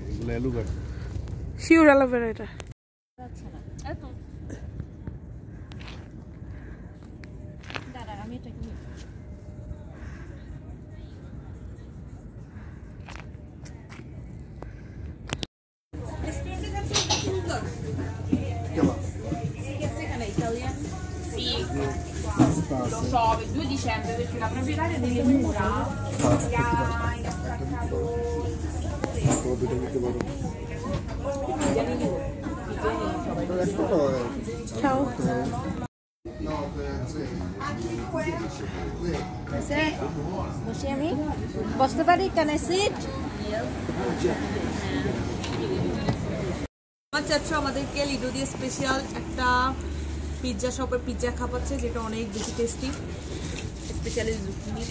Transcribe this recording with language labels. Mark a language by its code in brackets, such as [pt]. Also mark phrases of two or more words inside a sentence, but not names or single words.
[bn] বলে অ্যালোভেরা। শিওর অ্যালোভেরা এটা। আচ্ছা না এত দাঁড়া আমি এটা কি [it] Lo so, il 2 dicembre perché la proprietaria delle mura mi ha intaccato. Ciao. [bn] বসে আমি বসতে পারি [en] can I sit [bn] আমার চাচ্ছ আমাদেরকে লিডো দিয়ে স্পেশাল একটা পিৎজা শপের পিৎজা খাওয়াচ্ছে যেটা অনেক বেশি টেস্টি স্পেশালি জুকিনিটা